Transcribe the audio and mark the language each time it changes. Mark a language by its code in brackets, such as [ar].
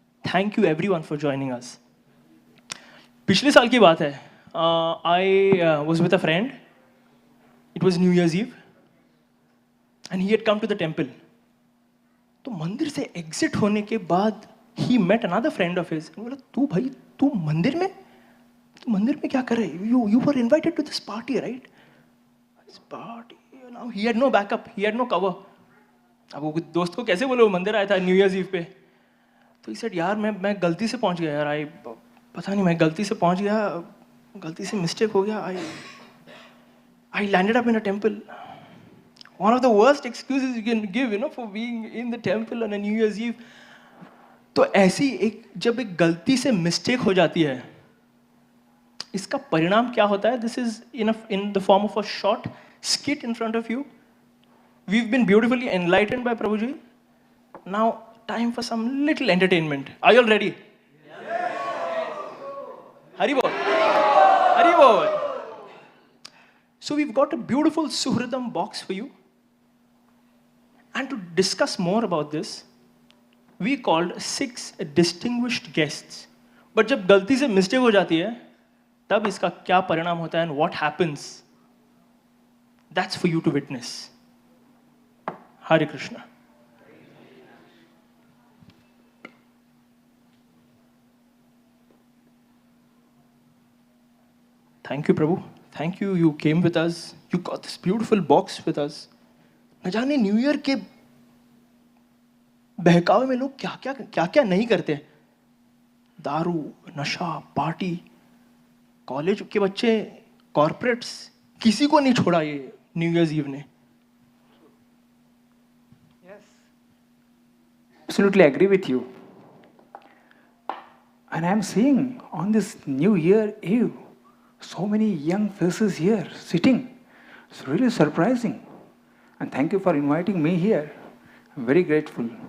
[en] Thank you everyone for joining us. [hi] पिछले साल की बात है, [en] I was with a friend. It was New Year's Eve, and he had come to the temple. [hi] तो मंदिर से [en] exit [hi] होने के बाद [en] he met another friend of his. [hi] बोला, तू मंदिर में क्या कर रहे? [en] You were invited to this party, right? This party. Now he had no backup. He had no cover. [hi] अब वो दोस्त को कैसे बोले, वो मंदिर आया था न्यू ईयर्स ईव पे, तो [en] he said [hi] यार मैं गलती से पहुंच गया यार, पता नहीं मैं गलती से पहुंच गया, गलती से मिस्टेक हो गया, [en] I landed up in a temple. One of the worst excuses you can give, for being in the temple on a New Year's Eve. [hi] तो ऐसी जब एक गलती से मिस्टेक हो जाती है, इसका परिणाम क्या होता है? [en] This is in the form of a short skit in front of you. We've been beautifully enlightened by Prabhuji. Now, time for some little entertainment. Are you all ready? Hari Bol. Hari Bol. So we've got a beautiful Suhridam box for you. And to discuss more about this, we called 6 distinguished guests. [hi] But जब गलती से mistake हो जाती है, तब इसका क्या परिणाम होता है [en] and what happens? That's for you to witness. Hare Krishna. Thank you, Prabhu. Thank you. You came with us. You got this beautiful box with us. [hi] न जाने न्यू ईयर के बहकावे में लोग क्या क्या नहीं करते. दारू, नशा, पार्टी, कॉलेज के बच्चे, कॉर्पोरेट्स, किसी को नहीं छोड़ा ये न्यू ईयर्स ईव ने. [en] Absolutely agree with you. And I'm seeing on this New Year Eve, so many young faces here sitting. It's really surprising. And thank you for inviting me here. I'm very grateful.